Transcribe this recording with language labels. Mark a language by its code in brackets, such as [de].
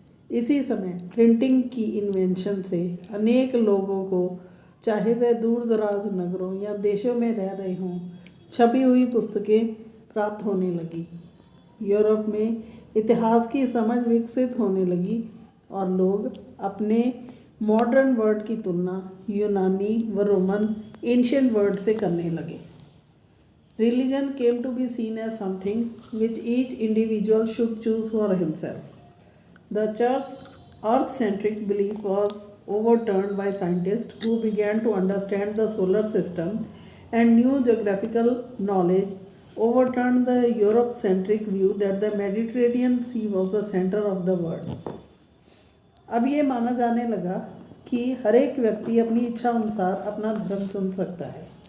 [hi] इसी समय प्रिंटिंग की इन्वेंशन से अनेक लोगों को, चाहे वह दूर दराज नगरों या देशों में रह रहे हों, छपी हुई पुस्तकें प्राप्त होने लगी। यूरोप में इतिहास की समझ विकसित होने लगी और लोग अपने मॉडर्न वर्ल्ड की तुलना यूनानी व रोमन एंशिएंट वर्ल्ड से करने लगे। [en] Religion came to be seen as something which each individual should choose for himself. The church's earth-centric belief was overturned by scientists who began to understand the solar system, and new geographical knowledge overturned the Europe-centric view that the Mediterranean Sea was the center of the world. [hi] अब ये माना जाने लगा कि हर एक व्यक्ति अपनी इच्छा अनुसार अपना धर्म चुन सकता है।